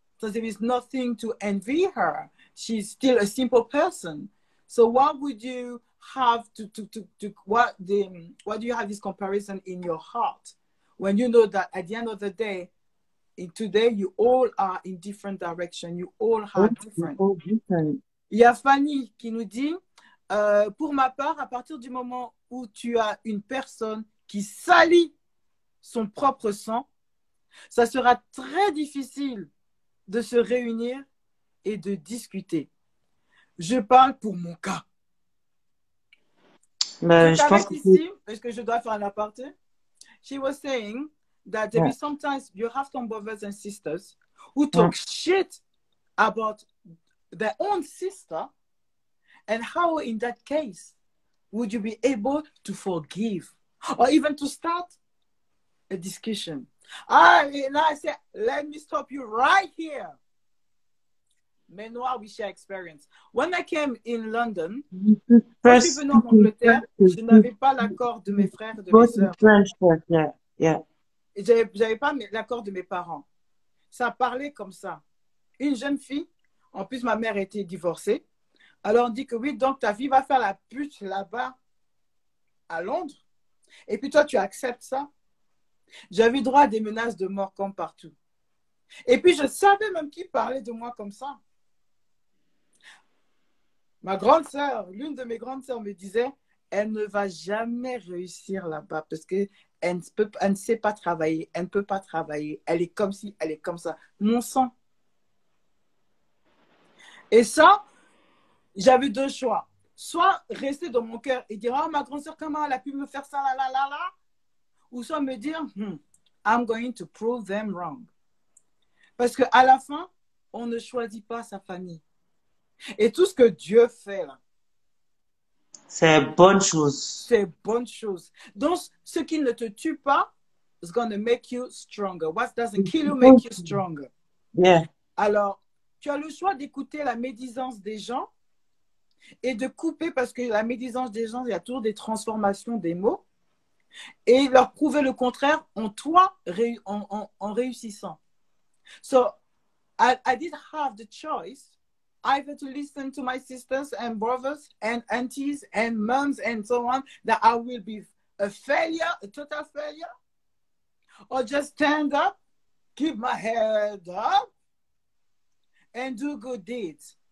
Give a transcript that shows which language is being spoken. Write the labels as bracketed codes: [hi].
[en] So there is nothing to envy her. She's still a simple person. So what would you have why do you have this comparison in your heart when you know that at the end of the day, in today, you all are in different directions. You all are different. [fr] Il y a Fanny qui nous dit, pour ma part, à partir du moment où tu as une personne qui salit son propre sang, ça sera très difficile de se réunir et de discuter. Je parle pour mon cas. Je t'arrête ici, parce que je dois faire un aparté. [en] She was saying that there is sometimes you have some brothers and sisters who talk shit about their own sister, and how in that case would you be able to forgive or even to start a discussion? And I said, let me stop you right here. [fr] Mais noir, [en] we share experience. When I came in London, [fr] quand je suis [en] First [fr] venue en Angleterre, je n'avais pas l'accord de mes frères et de mes [en] both in [fr] sœurs. [en] French first, yeah, yeah. [fr] Et j'avais pas l'accord de mes parents. Ça parlait comme ça. Une jeune fille, en plus ma mère était divorcée, alors on dit que oui, donc ta fille va faire la pute là-bas à Londres, et puis toi tu acceptes ça. J'avais droit à des menaces de mort comme partout. Et puis je savais même qui parlait de moi comme ça. Ma grande sœur, l'une de mes grandes sœurs me disait, elle ne va jamais réussir là-bas parce qu'elle ne sait pas travailler, elle ne peut pas travailler, elle est comme ci, elle est comme ça. Mon sang. Et ça, j'avais deux choix. Soit rester dans mon cœur et dire, oh, ma grande sœur, comment elle a pu me faire ça, là, là, là, là. Ou soit me dire, [en] I'm going to prove them wrong. [fr] Parce qu'à la fin, on ne choisit pas sa famille. Et tout ce que Dieu fait là, C'est bonne chose. c'est bonne chose. Donc, ce qui ne te tue pas [en] is going to make you stronger. What doesn't kill you make you stronger. Yeah. [fr] Alors, tu as le choix d'écouter la médisance des gens et de couper parce que la médisance des gens, il y a toujours des transformations des mots et leur prouver le contraire en toi, en réussissant. [en] So, I did have the choice either to listen to my sisters and brothers and aunties and moms and so on, that I will be a failure, a total failure, or just stand up, keep my head up, and do good deeds.